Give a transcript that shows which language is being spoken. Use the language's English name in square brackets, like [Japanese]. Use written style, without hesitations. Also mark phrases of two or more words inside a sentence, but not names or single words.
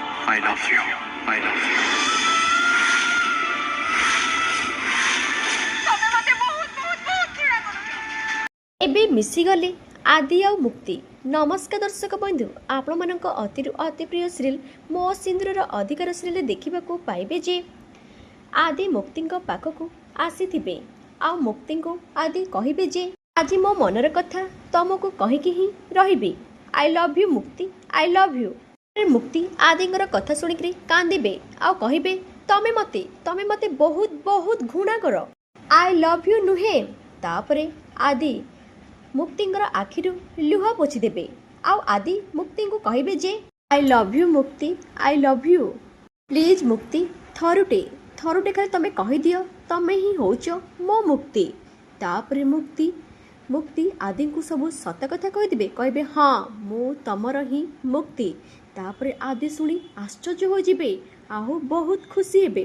[English] I love you. I love you. [Odia] ଏବେ ମିଶିଗଲେ ଆଦି ଆଉ ମୁକ୍ତି। ନମସ୍କାର ଦର୍ଶକ ବନ୍ଧୁ, ଆପଣ ମାନଙ୍କ ଅତିରୁ ଅତି ପ୍ରିୟ ସିରିଏଲ ମୋ ସିନ୍ଦୁରର ଅଧିକାର ସିରିଏଲ ଦେଖିବାକୁ ପାଇବେ ଯେ ଆଦି ମୁକ୍ତି ପାଖକୁ ଆସିଥିବେ ଆ ମୁକ୍ତି କୁ ଆଦି କହିବେ ଯେ ଆଜି ମୋ ମନର କଥା ତୁମକୁ କହିକି ହିଁ ରହିବେ। [English] I love you मुक्ति, I love you। [Odia] ମୁକ୍ତି ଆଦିଙ୍କର କଥା ଶୁଣିକି କାନ୍ଦିବେ ଆ କହିବେ ତମେ ମତେ ବହୁତ ବହୁତ ଘୃଣା କର, [English] I love you [Odia] ନୁହେଁ। ତାପରେ ଆଦି ମୁକ୍ତିଙ୍କର ଆଖିରୁ ଲୁହ ପୋଛିଦେବେ ଆ ଆଦି ମୁକ୍ତି କୁ କହିବେ ଯେ [English] I love you मुक्ति, I love you। [Odia] ପ୍ଲିଜ ମୁକ୍ତି ଥରୁଟେ ଖାଲି ତମେ କହି ଦିଅ ତମେ ହିଁ ହେଉଛ ମୋ ମୁକ୍ତି। ତାପରେ ମୁକ୍ତି ଆଦି କୁ ସବୁ ସତ କଥା କହିଦେବେ, କହିବେ ହଁ ମୁଁ ତମର ହିଁ ମୁକ୍ତି। ତାପରେ ଆଦି ଶୁଣି ଆଶ୍ଚର୍ଯ୍ୟ ହୋଇ ଯିବେ ଆଉ ବହୁତ ଖୁସି ହେବେ।